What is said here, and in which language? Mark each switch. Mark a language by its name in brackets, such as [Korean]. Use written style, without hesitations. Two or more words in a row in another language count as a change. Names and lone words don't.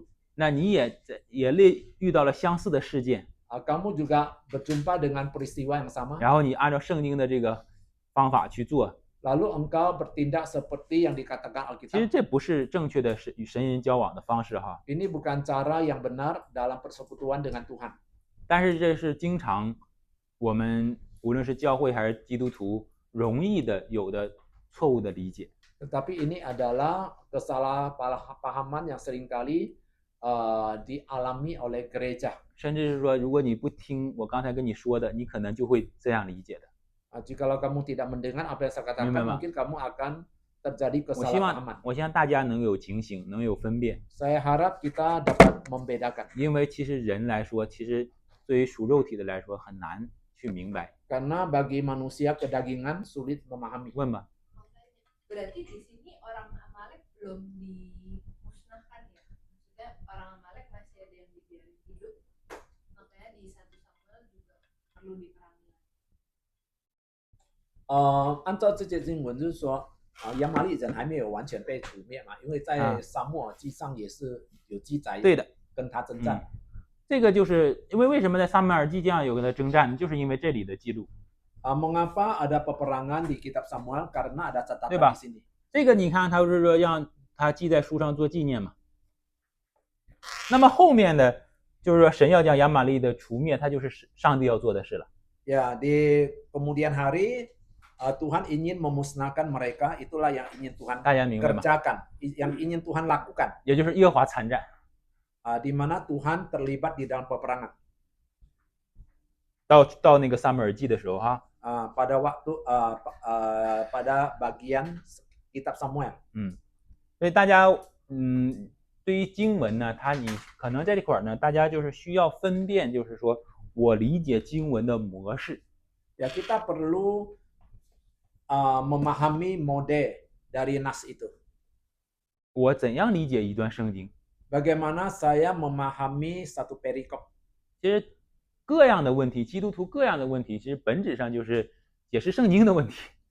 [Chinese] 那你也遇到了相似的事件， [Indonesian] Kamu juga berjumpa dengan peristiwa yang sama. [Chinese] 然后你按照圣经的这个方法去做， [Indonesian] Lalu engkau bertindak seperti yang dikatakan [Chinese] 其实 [Indonesian] Alkitab. [Chinese] 这不是正确的与神人交往的方式哈。 [Indonesian] Ini bukan cara yang benar dalam persekutuan dengan Tuhan. [Chinese] 但是这是经常我们无论是教会还是基督徒容易的有的错误的理解。 [Indonesian] Tetapi ini adalah kesalahpahaman yang seringkali dialami oleh gereja. [Chinese] 甚至是说，如果你不听我刚才跟你说的，你可能就会这样理解的。 [Indonesian] Jikalau kamu tidak mendengar apa yang saya katakan, mungkin kamu akan terjadi [Chinese] 我希 [Indonesian] kesalahpahaman. [Chinese] 望大家能有警醒，能有分辨， [Indonesian] Saya harap kita dapat membedakan. [Chinese] 因为其实人来说，其实对于属肉体的来说很难去明白。 [Indonesian] Karena bagi manusia kedagingan sulit memahami. [Chinese] 问吧， [Indonesian] Berarti di sini orang Amalek belum dimusnahkan ya? Maksudnya orang Amalek masih ada yang dibiarin hidup, makanya di 1 Samuel juga perlu diperangi. [Chinese] 按照这节经文就是说，亚玛力人还没有完全被除灭嘛，因为在撒母耳记上也是有记载，对的，跟他征战。这个就是因为什么在撒母耳记上有跟他征战，就是因为这里的记录。 [Indonesian] Mengapa ada peperangan di kitab Samuel? Karena ada catatan [Chinese] 对吧？ [Indonesian] di sini. [Chinese] 这个你看，他是说让他记在书上做纪念嘛。那么后面的就是说神要将亚玛力的除灭，他就是上帝要做的事了。 [Indonesian] Ya, di kemudian hari Tuhan ingin memusnahkan mereka, itulah yang ingin Tuhan [Chinese] 大家明白吗？ [Indonesian] kerjakan, yang ingin Tuhan lakukan. [Chinese] 也就是耶和华参战， [Indonesian] Di mana Tuhan terlibat di dalam peperangan. [Chinese] 到那个撒母耳记的时候哈， [Indonesian] Pada waktu pada bagian kitab Samuel. [Chinese] 所以大家对于经文呢，你可能在这块呢，大家就是需要分辨，就是说我理解经文的模式。 [Indonesian] Ya, kita perlu memahami mode dari nas itu. [Chinese] 我怎样理解一段圣经？ [Indonesian] Bagaimana saya memahami satu perikop? [Chinese] 其实各样的问题，基督徒各样的问题，其实本质上就是解释圣经的问题。